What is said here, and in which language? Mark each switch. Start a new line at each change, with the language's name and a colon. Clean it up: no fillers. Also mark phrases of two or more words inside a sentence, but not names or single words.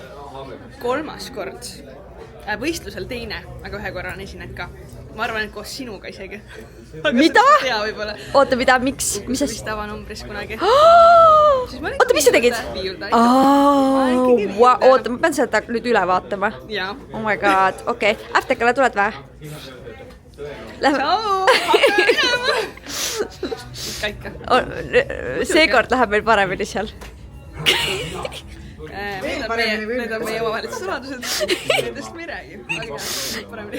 Estonian: 3. kord. Võistlusel 2, aga 1 korra on esinenud ka. Ma arvan, et koos sinuga isegi. Mida? Tea võib-olla. Oota, mida? Miks? Mis vist avanumbris kunagi. oota, mis sa tegid? Oota, ma pean seda nüüd üle vaatama.
English: Oh my god,
Estonian: okei. Äftekale tuled või? Tšau! Seekord läheb meil paremini seal. Need on meie omavahelised saladused. Nendest me ei räägi. Paremini.